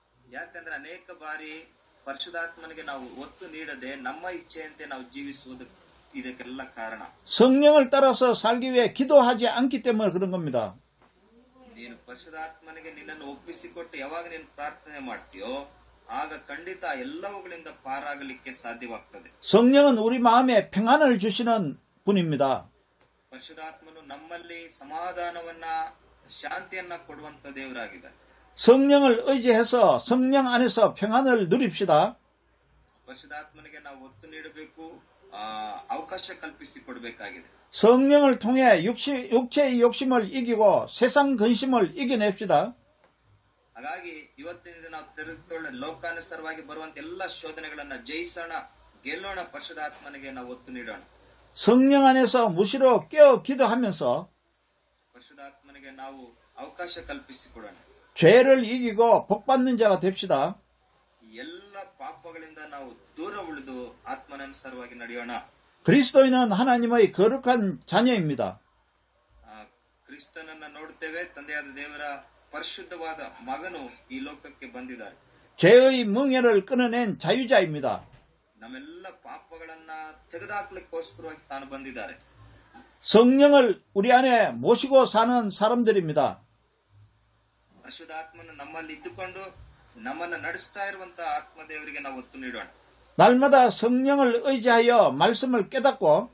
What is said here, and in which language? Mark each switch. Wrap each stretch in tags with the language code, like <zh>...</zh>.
<kn>ಯಾಕಂದ್ರೆ ಅನೇಕ ಬಾರಿ ಪರಿಶುದ್ಧಾತ್ಮನಿಗೆ ನಾವು ಒತ್ತು ನೀಡದೆ ನಮ್ಮ ಇಚ್ಛೆಯಂತೆ ನಾವು ಜೀವಿಸುವುದು ಇದಕ್ಕೆಲ್ಲ ಕಾರಣ.</kn> <ko>성령을 따라서 살기 위해 기도하지 않기 때문에 그런 겁니다.</ko> <kn>ನೀನು ಪರಿಶುದ್ಧಾತ್ಮನಿಗೆ ನಿನ್ನನ್ನು ಒಪ್ಪಿಸಿಕೊಟ್ಟು ಯಾವಾಗ ನೀನು ಪ್ರಾರ್ಥನೆ ಮಾಡ್ತೀಯೋ ಆಗ ಖಂಡಿತ ಎಲ್ಲವುಗಳಿಂದ ಪಾರಾಗಲಿಕ್ಕೆ ಸಾಧ್ಯವಾಗ್ತದೆ.</kn> <ko>성령은 우리 마음에 평안을 주시는 분입니다.</ko> <kn>ಪರಿಶುದ್ಧಾತ್ಮನು ನಮ್ಮಲ್ಲಿ ಸಮಾಧಾನವನ್ನ ಶಾಂತಿಯನ್ನ ಕೊಡುವಂತ ದೇವರಾಗಿದ್ದಾರೆ.</kn> <ko>성령을 의지해서 성령 안에서 평안을 누립시다.</ko> <kn>ಪರಿಶುದ್ಧಾತ್ಮನಿಗೆ ನಾವು ಒತ್ತು ನೀಡಬೇಕು, ಅವಕಾಶ ಕಲ್ಪಿಸಿಕೊಡಬೇಕಾಗಿದೆ.</kn> <ko>성령을 통해 육체의 욕심을 이기고 세상 근심을 이겨냅시다.</ko> <kn>ಹಾಗಾಗಿ ಇವತ್ತಿನ ನಾವು ತೆರೆದುಕೊಳ್ಳ ಲೋಕಾನುಸಾರವಾಗಿ ಬರುವಂತ ಎಲ್ಲ ಶೋಧನೆಗಳನ್ನ ಜಯಿಸೋಣ, ಗೆಲ್ಲೋಣ. ಪರಿಶುದ್ಧಾತ್ಮನಿಗೆ ನಾವು ಒತ್ತು ನೀಡೋಣ.</kn> <ko>성령 안에서 무시로 깨어 기도하면서</ko> <kn>ಪರಿಶುದ್ಧಾತ್ಮನಿಗೆ ನಾವು ಅವಕಾಶ ಕಲ್ಪಿಸಿಕೊಡೋಣ.</kn> <ko>죄를 이기고 복받는 자가 됩시다.</ko> <kn>ಎಲ್ಲ ಪಾಪಗಳಿಂದ ನಾವು ದೂರ ಉಳಿದು ಆತ್ಮನನುಸಾರವಾಗಿ ನಡೆಯೋಣ.</kn> <ko>그리스도인은 하나님의 거룩한 자녀입니다.</ko> <kn>ಕ್ರಿಸ್ತನನ್ನ ನೋಡುತ್ತೇವೆ, ತಂದೆಯಾದ ದೇವರ ಪರಿಶುದ್ಧವಾದ ಮಗನು ಈ ಲೋಕಕ್ಕೆ ಬಂದಿದ್ದಾರೆ.</kn> <ko>죄의 멍에를 끊어낸 자유자입니다.</ko> <kn>ನಮ್ಮೆಲ್ಲ ಪಾಪಗಳನ್ನ ತೆಗೆದುಹಾಕ್ಲಿಕ್ಕೋಸ್ಕರವಾಗಿ ತಾನು ಬಂದಿದ್ದಾರೆ.</kn> <ko>성령을 우리 안에 모시고 사는 사람들입니다.</ko> <kn>ಪರಿಶುದ್ಧಾತ್ಮನು ನಮ್ಮಲ್ಲಿ ಇದ್ದುಕೊಂಡು ನಮ್ಮನ್ನ ನಡೆಸ್ತಾ ಇರುವಂತಹ ಆತ್ಮದೇವರಿಗೆ ನಾವು ಒತ್ತು ನೀಡೋಣ.</kn> <ko>날마다 성령을 의지하여 말씀을 깨닫고</ko>